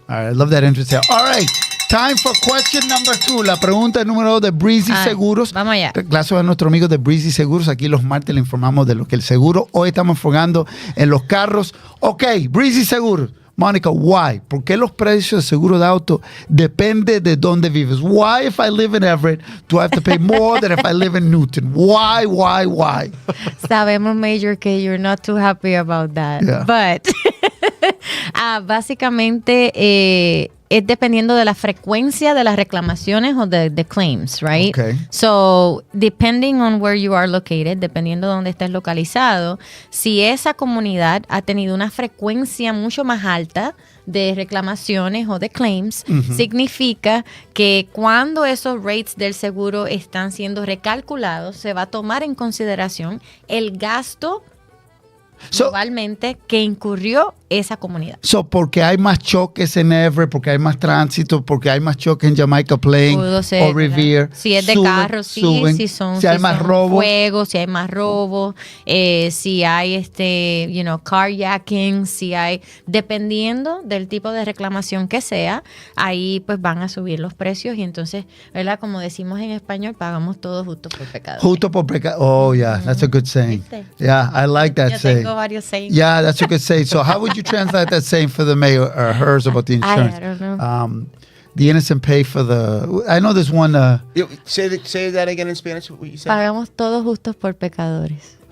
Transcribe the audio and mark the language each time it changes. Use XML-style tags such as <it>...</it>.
<en>All right, I love that interest. All right. Time for question number 2.</en> <es>La pregunta número 2 de Breezy Seguros. Vamos allá. Gracias a nuestro amigo de Breezy Seguros. Aquí los martes le informamos de lo que el seguro. Hoy estamos enfocando en los carros. Ok, Breezy Seguros. Mónica,</es> <en>why?</en> <es>¿Por qué los precios de seguro de auto depende de dónde vives?</es> <en>Why, if I live in Everett, do I have to pay more than if I live in Newton? Why?</en> <es>Sabemos,</es> <en>Major, que you're not too happy about that. Yeah.</en> <es>But, básicamente, es dependiendo de la frecuencia de las reclamaciones o de claims, right?</es> <en>Okay. So, depending on where you are located,</en> <es>dependiendo de dónde estés localizado, si esa comunidad ha tenido una frecuencia mucho más alta de reclamaciones o de claims, significa que cuando esos rates del seguro están siendo recalculados, se va a tomar en consideración el gasto globalmente que incurrió esa comunidad. So, porque hay más choques en Everett, porque hay más tránsito, porque hay más choques en Jamaica Plain Pudo ser, o Revere. si es de carro, sí, suben. si hay más robos. Fuegos, si hay más robos, si hay carjacking, si hay, dependiendo del tipo de reclamación que sea, ahí pues van a subir los precios y entonces, ¿verdad? Como decimos en español, pagamos todo justo por pecado. Justo por pecado.</es> <en>Oh, yeah, that's a good saying.</en> <es>¿Viste?</es> <en>Yeah, I like that</en> <es>Yo</es> <en>saying.</en> <es>tengo varios sayings.</es> <en>Yeah, that's a good saying. So how would you translate that saying for the mayor or hers about the insurance? I don't know. The innocent pay for the... I know there's one... Say that again in Spanish, what you said.</en> <es>Pagamos todos justos por pecadores.</es>